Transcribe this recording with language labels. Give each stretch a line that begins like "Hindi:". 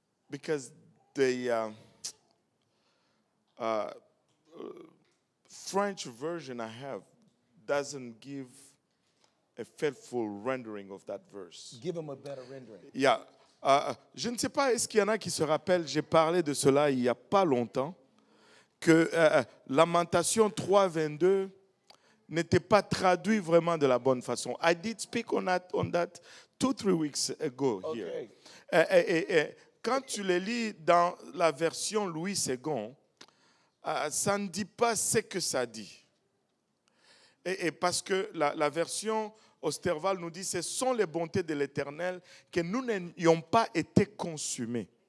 English: Because the French version I have doesn't give a faithful rendering of that verse. Give him a better rendering. Yeah.
French: Je ne sais pas, est-ce qu'il y en a qui se rappellent, j'ai parlé de cela il n'y a pas longtemps, que Lamentation 3, 22 n'était pas traduit vraiment de la bonne façon.
English: I did speak on that 2-3 weeks ago here. Okay.
French: Quand tu les lis dans la version Louis II, ça ne dit pas ce que ça dit. Et parce que la version Osterval nous dit, ce sont les bontés de l'Éternel que nous n'ayons pas été consumés.